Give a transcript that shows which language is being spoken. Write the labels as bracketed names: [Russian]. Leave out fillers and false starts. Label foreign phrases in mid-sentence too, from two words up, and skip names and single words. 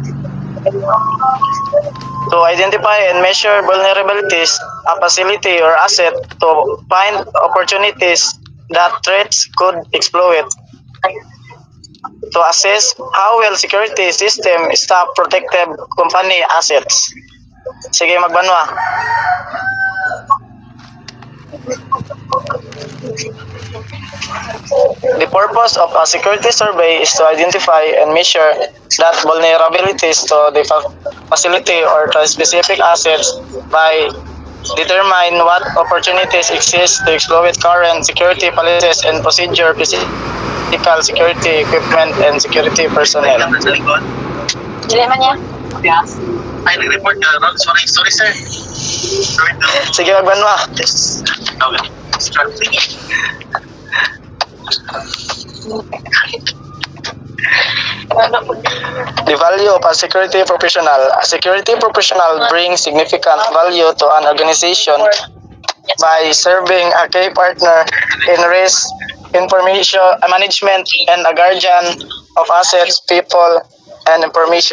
[English] To identify and measure vulnerabilities, a facility or asset to find opportunities that threats could exploit. To assess how well security system staff protected company assets. [Cebuano] Sige, magbanwa. [English] The purpose of a security survey is to identify and measure that vulnerabilities to the facility or to specific assets by determine what opportunities exist to exploit current security policies and procedure, physical security equipment, and security personnel. [Cebuano] Dili man niya. Yes. Ay, nag-report ka, no? [English] Sorry, sir. [Cebuano] Sige, magbanwa. [English] Yes. Okay. The value of a security professional. A security professional brings significant value to an organization by serving a key partner in risk information management and a guardian of assets, people, and information.